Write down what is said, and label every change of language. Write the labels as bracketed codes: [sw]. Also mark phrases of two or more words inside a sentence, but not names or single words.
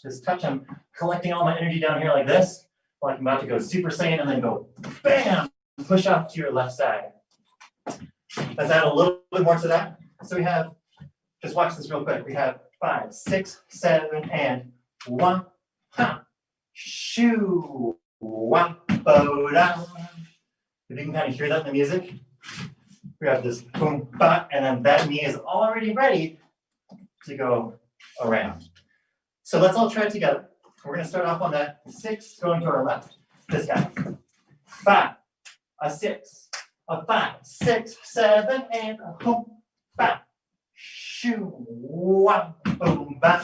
[en] This touch, I'm collecting all my energy down here like this. Like I'm about to go Super Saiyan and then go bam, push off to your left side. Let's add a little bit more to that. So we have, just watch this real quick. We have 5, 6, 7, and 1, ha, shoo, wah, bo, da. If you can kind of hear that in the music, we have this boom, ba, and then that knee is already ready to go around. So let's all try it together. We're going to start off on that 6 going to our left. This guy. 5, a 6, a 5, 6, 7, and a boom, ba, shoo, wah, boom, ba.